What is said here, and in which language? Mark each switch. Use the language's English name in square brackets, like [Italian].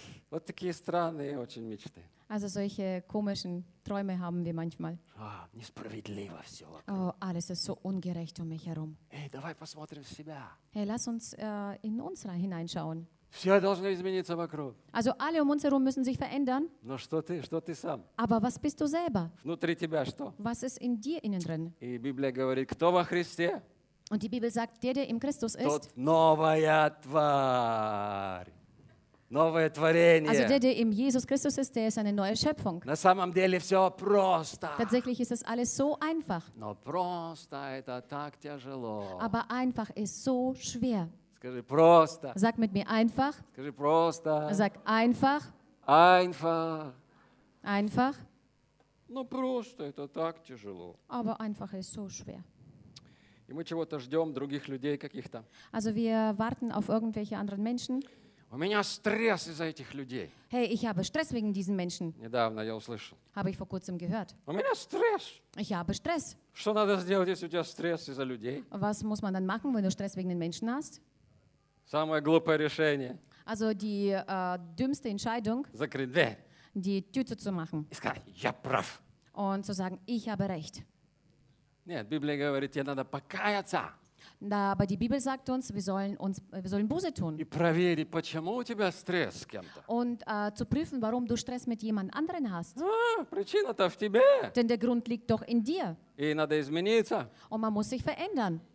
[Russian] Вот такие странные очень мечты. [German] Also solche komischen Träume haben wir manchmal. [Russian] Несправедливо все. [German] Alles ist so ungerecht um mich herum. [Russian] Hey, давай посмотрим в себя. [German] Hey, lass uns in uns hineinschauen. [Russian] Все должны измениться вокруг. [German] Also alle um uns herum müssen sich verändern. [Russian] Но что ты сам? [German] Aber was bist du selber? [Russian] Внутри тебя что? [German] Was ist in dir innen drin? [Russian] И Библия говорит, кто во Христе? [German] Und die Bibel sagt, der im Christus ist. [Russian] Тот новая тварь. Новое творение. [German] Also der, der in Jesus Christus ist, der ist eine neue Schöpfung. [Russian] На самом деле все просто. [German] Tatsächlich ist es alles so einfach. [Russian] Но просто это так тяжело. [German] Aber einfach ist so schwer. [Russian] Скажи просто. [German] Sag mit mir einfach. [Russian] Скажи просто. [German] Sag einfach. Einfach. Einfach. [Russian] Но просто это так тяжело. [German] Aber einfach ist so schwer. [Russian] И мы чего-то ждем других людей каких-то. [German] Also wir warten auf irgendwelche anderen Menschen. [Russian] У меня стресс из-за этих людей. [German] Hey, ich habe Stress wegen diesen Menschen. [Russian] Недавно я услышал. [German] Habe ich vor kurzem gehört. [Russian] У меня стресс. [German] Ich habe Stress. [Russian] Что надо сделать, если у тебя стресс из-за людей? [German] Was muss man dann machen, wenn du Stress wegen den Menschen hast? [Russian] Самое глупое решение. [German] Also die dümmste Entscheidung. [Russian] Закрыть дверь. [German] Die Tüte zu machen. Ich [Russian] сказать, я прав. [German] Und zu sagen, ich habe recht. [Russian] Нет, Библия говорит, тебе надо покаяться. [German] Да, aber die Bibel sagt uns, wir sollen Buße tun. [Russian] И проверить, почему у тебя стресс с кем-то. [German] Und zu prüfen, warum du Stress mit jemand anderen hast. [Russian] Причина-то в тебе. [German] Denn der Grund liegt doch in dir. [Russian] И надо измениться. [German] Und man muss sich verändern.